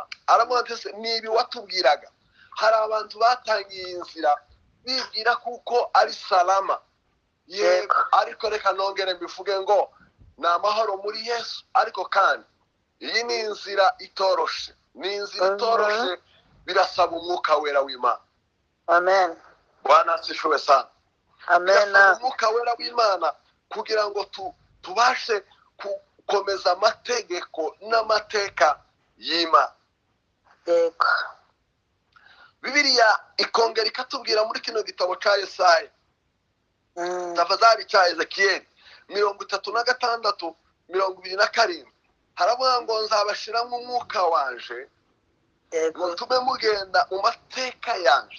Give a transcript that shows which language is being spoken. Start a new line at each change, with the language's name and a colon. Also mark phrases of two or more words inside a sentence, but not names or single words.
Kinyarwanda: Aramwatese nibi watubwiraga. Hari abantu batangiye inzira bibwira kuko ari salama. Yego, ariko reka nongere mbivuge ngo ni amahoro muri Yesu. Ariko kandi iyi ni inzira itoroshe, ni inzira itoroshe. Birasaba umwuka wera w'Imana. Amen.
Swahili: Bwana asifiwe sana.
Kinyarwanda: Amen. Birasaba umwuka wera w'Imana kugira ngo tubashe gukomeza amategeko n'amateka y'Imana. Yego. Bibiliya ikongera ikatubwira muri kino gitabo cya Yesaya, tafadhali cya Ezekiyeli 36:27, haravuga ngo nzabashiramo umwuka wanje, ngo tume mugenda mu mateka yanje.